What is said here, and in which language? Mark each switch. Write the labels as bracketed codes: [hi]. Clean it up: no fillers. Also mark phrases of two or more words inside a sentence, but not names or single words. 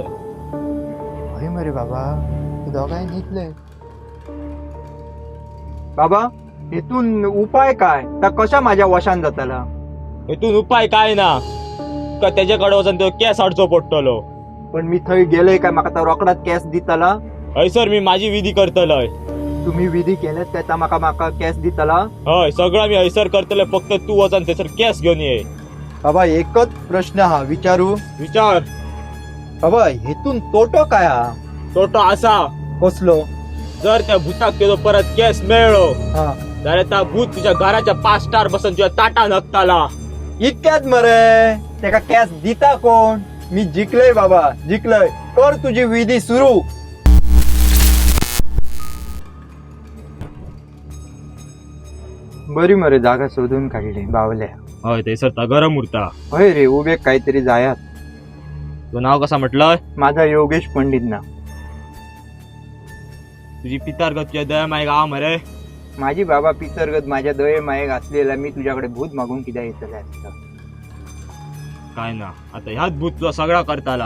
[kok] हय मरे बाबा ते दोघांय न्हिदले बाबा हेतून उपाय काय त्या कशा माझ्या वशान जाताला हेतून उपाय काय ना तुका तेजेकडे वचून तो केस हाडचो पडटलो पण मी थंय गेलोय काय म्हाका तो रोकडाच केस दिताला हयसर मी माझी विधी करतलय तुम्ही विधी केले त्याचा म्हाका केस दिताला हय सगळा मी हयसर करतले फक्त तू वचून थंयसर केस घेऊन ये बाबा एकच प्रश्न हा विचारू विचार बाबा हेतून तोटो काय हा तोटो असा कसलो जर त्या भूताक तुजो परत केस मेळ्ळो हा जाल्यार त्या भूत तुझ्या घराच्या 5 स्टार बसून तुझ्या ताटा नकताला इतक्यात मरे तेका केस दिता कोण मी जिंकलय बाबा जिंकलय कर तुझी विधी सुरू बरी मरे जागा शोधून काढली बावल्या हय थंयसर गरम उरता हय रे उभे काहीतरी जायात तो नाव कसा म्हटलंय माझा योगेश पंडित ना तुझी पितारगत तुझ्या दया मायक आ मरे माझी बाबा पितरगत माझ्या दये मायेक असलेला मी तुझ्याकडे भूत मागून किती येतले असता काय ना आता ह्याच भूत तुझा सगळा करताला